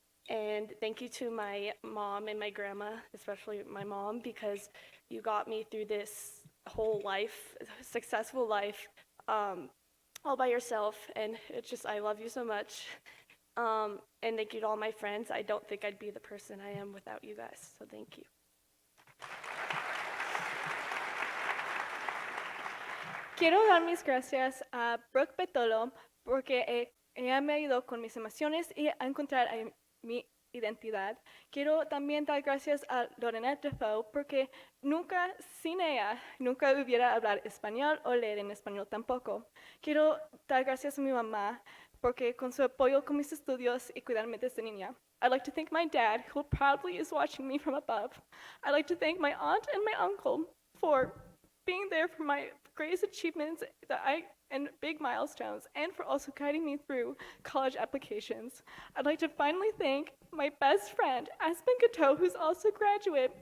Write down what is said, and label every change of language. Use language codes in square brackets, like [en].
[en] And thank you to my mom and my grandma, especially my mom, because you got me through this whole life, successful life, all by yourself. And it's just, I love you so much. And thank you to all my friends. I don't think I'd be the person I am without you guys, so thank you. [es] Quiero dar mis gracias a Brooke Betolo porque ella me ayudó con mis emociones y a encontrar mi identidad. Quiero también dar gracias a Lorena Defoe porque nunca, sin ella, nunca hubiera hablar español o leer en español tampoco. Quiero dar gracias a mi mamá porque con su apoyo con mis estudios y cuidarme desde niña. [en] I'd like to thank my dad, who probably is watching me from above. I'd like to thank my aunt and my uncle for being there for my greatest achievements and big milestones, and for also guiding me through college applications. I'd like to finally thank my best friend, Aspen Gateau, who's also a graduate.